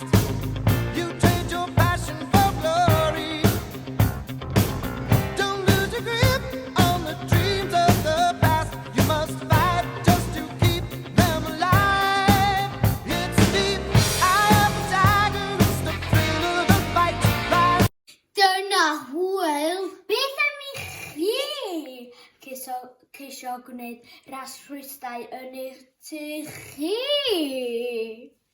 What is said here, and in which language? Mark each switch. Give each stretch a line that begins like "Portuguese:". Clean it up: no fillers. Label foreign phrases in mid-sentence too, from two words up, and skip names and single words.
English: You trade your passion for glory. Don't lose your grip on the dreams of the past. You must fight just to keep them alive. It's deep, eye of a tiger. It's the thrill of the fight. Rise.
Welsh: Dyna hwyl. Beth am i chi ceisio gwneud ras rhwystrau yn eich tŷ chi?